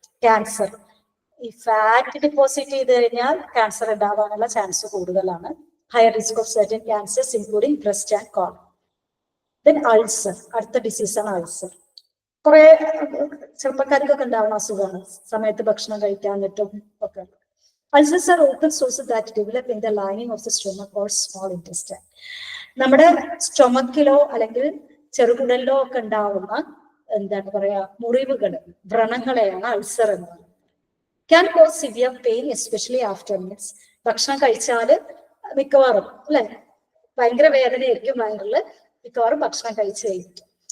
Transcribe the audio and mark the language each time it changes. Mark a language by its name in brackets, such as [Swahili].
[Malayalam] Cancer, ഈ fat deposit ചെയ്ത് കഴിഞ്ഞാൽ ക്യാൻസർ ഉണ്ടാവാനുള്ള ചാൻസ് കൂടുതലാണ്. [English] Higher risk of certain cancers including breast and colon. Then ulcer, [Malayalam] അടുത്ത ഡിസീസാണ് അൾസർ. കുറെ ചെറുപ്പക്കാർക്കൊക്കെ ഉണ്ടാവുന്ന അസുഖമാണ്, സമയത്ത് ഭക്ഷണം കഴിക്കാന്നിട്ടും ഒക്കെ. [English] Ulcers are open sources that develop in the lining of the stomach or small intestine. [Malayalam] നമ്മുടെ സ്റ്റൊമക്കിലോ അല്ലെങ്കിൽ ചെറുകുടലിലോ ഒക്കെ ഉണ്ടാവുന്ന എന്താണ് പറയാ മുറിവുകൾ, വ്രണങ്ങളെയാണ് അൾസർ എന്ന് പറയുന്നത്. [English] Can cause severe pain especially after meals. [Malayalam] ഭക്ഷണം കഴിച്ചാല് മിക്കവാറും, അല്ലെ, ഭയങ്കര വേദനയായിരിക്കും വയറില് മിക്കവാറും ഭക്ഷണം കഴിച്ചു കഴിഞ്ഞിട്ട്.